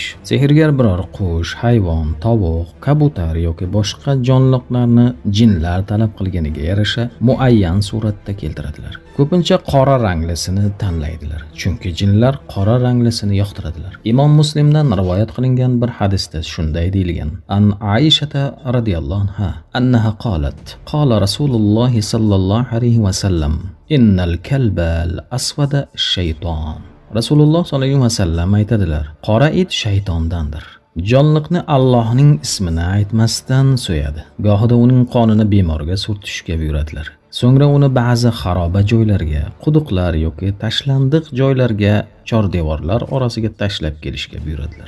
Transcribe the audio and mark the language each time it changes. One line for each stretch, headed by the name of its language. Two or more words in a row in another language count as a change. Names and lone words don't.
Uzbek: Sehrgar biror qush, hayvon, tovuq, kabutar yoki boshqa jonliqlarni jinlar talab qilganiga yarasha muayyan suratda keltiradilar. Ko'pincha qora ranglisini tanlaydilar, chunki jinlar qora ranglisini yoqtiradilar. Imom Muslimdan rivoyat qilingan bir hadisda shunday deyilgan:
Arabic: عن عائشة رضي الله عنها أنها قالت قال رسول الله صلى الله عليه وسلم إن الكلب الأسود شيطان.
Uzbek: Rasululloh
Arabic: صلى الله عليه وسلم
Uzbek: aytadilar: qora it shaytondandir. Jonliqni Allohning ismini aytmasdan so'yadi. Gohida uning qonini bemorga surtishga buyuradilar. So'ngra uni ba'zi xaroba joylarga, quduqlar yoki tashlandiq joylarga, chordevorlar orasiga tashlab kelishga buyuradilar.